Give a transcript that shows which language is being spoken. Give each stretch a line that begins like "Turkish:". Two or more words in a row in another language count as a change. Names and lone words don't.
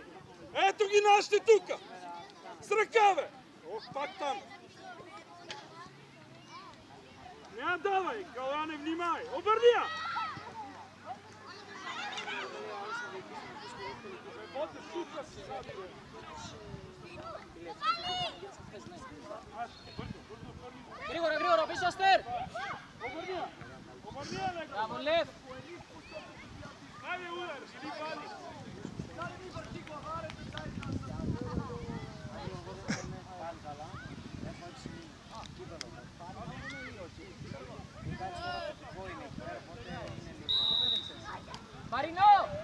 Bulgarian: Ето ги нашите тука! С ръка, бе! Ох, пак там! Не давай, Каляне, внимай! Обърни я! Ботев, тука си сади, бе!
Greek: Γρήγορα, πίσω Αστέρ.
Bulgarian: Обърни я! Обърни я, леко!
Greek: Μπράβο, Λев.
Bulgarian: Хайде, удар! Иди пали! Μαρινό.